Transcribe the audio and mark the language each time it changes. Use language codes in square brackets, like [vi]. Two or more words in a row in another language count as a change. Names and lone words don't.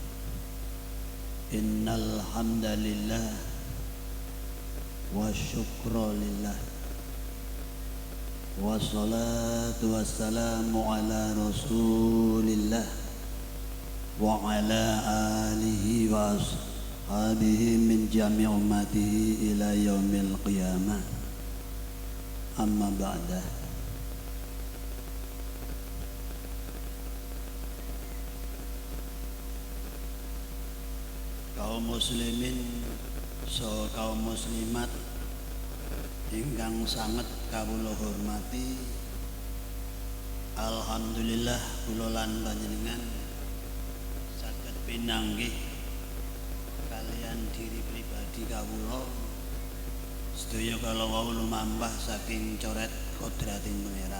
[ar] إن الحمد لله والشكر لله. والصلاة والسلام على رسول الله وعلى آله وأصحابه من جميع أمته إلى يوم القيامة. أما بعد. [jv] Kaum muslimin so kaum muslimat ingkang sanget kawula hormati, alhamdulillah kula lan panjenengan saged pinanggih kalian diri pribadi kawula sedaya kala wau lumampah saking coret kodrating pangeran.